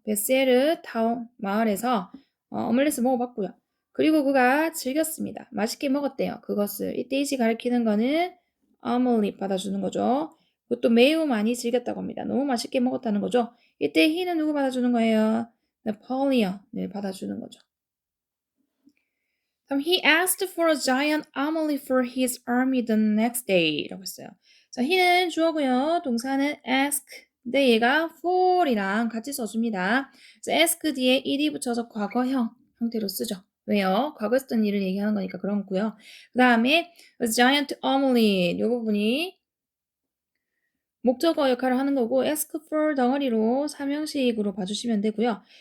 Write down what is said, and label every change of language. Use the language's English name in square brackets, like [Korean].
[Korean] 베세르 타운 마을에서 오믈렛을 먹어봤고요. 그리고 그가 즐겼습니다. 맛있게 먹었대요. 그것을 이때 이시 가리키는 거는 오믈릿 받아주는 거죠. 그것도 매우 많이 즐겼다고 합니다. 너무 맛있게 먹었다는 거죠. 이때 he는 누구 받아주는 거예요? 네폴리언을 받아주는 거죠. 그럼 [English] he asked for a giant omelet for his army the next day [Korean] 라고 했어요. 자, he는 주어고요. 동사는 ask. 근데 얘가 for이랑 같이 써줍니다. 그래서 ask 뒤에 ed이 붙여서 과거형 형태로 쓰죠. 왜요? 과거 했던 일을 얘기하는 거니까 그런 거고요. 그 다음에 a giant omelet 이 부분이 목적어 역할을 하는 거고 ask for 덩어리로 삼형식으로 봐주시면 되고요.